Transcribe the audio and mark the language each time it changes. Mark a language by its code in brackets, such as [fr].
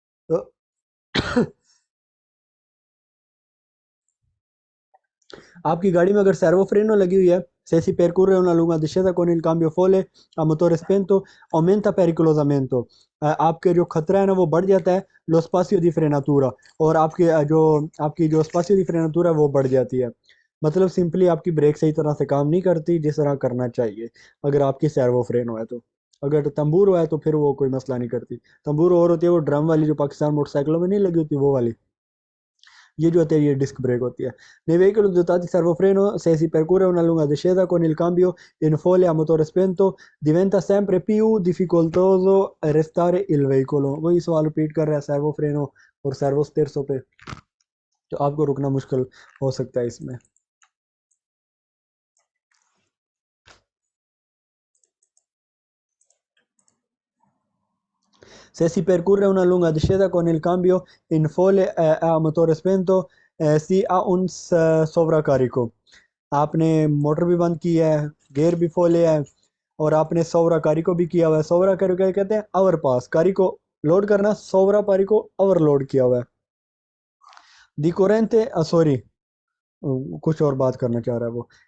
[hi] तो आपकी गाड़ी में अगर सर्वो फ्रेनो लगी हुई है, [it] se si percorre una lunga discesa con il cambio folle a motore spento aumenta pericolosamente, [hi] आपके जो खतरा है ना वो बढ़ जाता है, [it] lo spazio di frenatura, [hi] और आपके आपकी जो spazio di frenatura है वो बढ़ जाती है, मतलब सिंपली आपकी ब्रेक सही तरह से काम नहीं करती जिस तरह करना चाहिए, अगर आपकी सर्वो फ्रेनो है तो। अगर तंबूरो है तो फिर वो कोई मसला नहीं करती, तंबूरो और होती है वो ड्रम वाली, जो पाकिस्तान मोटरसाइकिलों में नहीं लगी होती, वो वाली। ये जो होता है ये डिस्क ब्रेक होती है। [it] Nei veicoli dotati servofreno, se si percorre una lunga discesa con il cambio in folle a motore spento, diventa sempre più difficoltoso arrestare il veicolo। [hi] वही सवाल रिपीट कर रहा है सर्वो फ्रेनो और सर्वो स्टेयर्सों पे, तो आपको रुकना मुश्किल हो सकता है इसमें। [it] Se si percorre una lunga discesa con il cambio in folle a motore spento, si ha un sovraccarico। [hi] आपने मोटर भी बंद की है, गेयर भी फोले है, और आपने सोवराकारी को भी किया हुआ है। सोवराकारी क्या कहते हैं? ओवरपास। कारी को लोड करना, सोवराकारी को ओवरलोड किया हुआ है। दी कोरेंते सॉरी, कुछ और बात करना चाह रहा है वो।